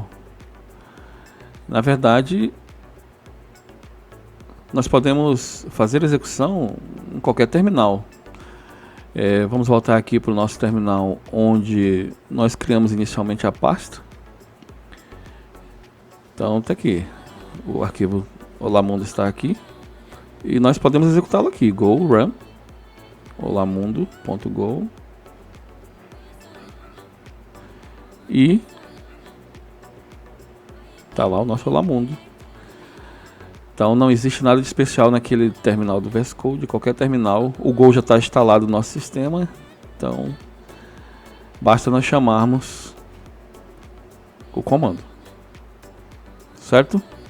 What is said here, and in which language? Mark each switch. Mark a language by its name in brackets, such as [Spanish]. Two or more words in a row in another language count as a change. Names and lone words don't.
[Portuguese] Na verdade, nós podemos fazer execução em qualquer terminal. Vamos voltar aqui para o nosso terminal onde nós criamos inicialmente a pasta. Então está aqui, o arquivo olamundo está aqui e nós podemos executá-lo aqui, [English] go run [Portuguese] olamundo.go e tá lá o nosso olamundo. Então não existe nada de especial naquele terminal do VS Code, qualquer terminal. O Go já está instalado no nosso sistema, então basta nós chamarmos o comando, certo?